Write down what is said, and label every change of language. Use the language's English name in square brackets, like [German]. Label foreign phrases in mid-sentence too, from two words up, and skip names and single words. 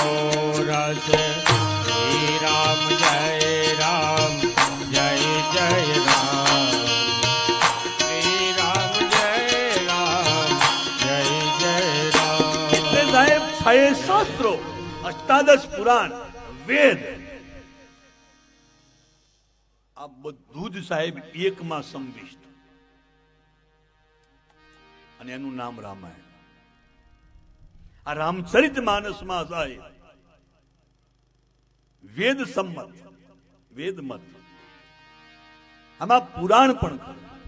[Hindi] रस श्री राम जय राम जय जय राम श्री राम जय राम जय जय राम [Gujarati] એટલે સાહેબ 6 શાસ્ત્રો 18 પુરાણ વેદ આ બધું જ સાહેબ એકમાં સંવિષ્ટ અને એનું નામ રામાયણ. આ રામચરિત માનસમાં સાહેબ વેદ સંમત વેદ મત આમાં પુરાણ પણ ખરું.